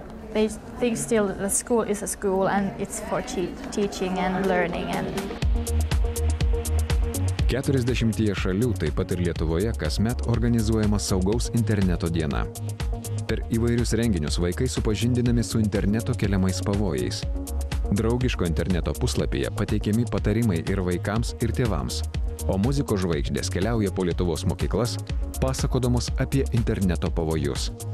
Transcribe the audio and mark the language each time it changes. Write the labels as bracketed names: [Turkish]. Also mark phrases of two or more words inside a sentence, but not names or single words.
[English] they think still that school is a school and it's for teaching and learning. [Lithuanian] 40 šalių, taip pat ir Lietuvoje, kasmet organizuojama saugaus interneto diena. Per įvairius renginius vaikai supažindinami su interneto keliamais pavojais. Draugiško interneto puslapyje pateikiami patarimai ir vaikams, ir tėvams, o muzikos žvaigždės keliauja po Lietuvos mokyklas, pasakodamos apie interneto pavojus.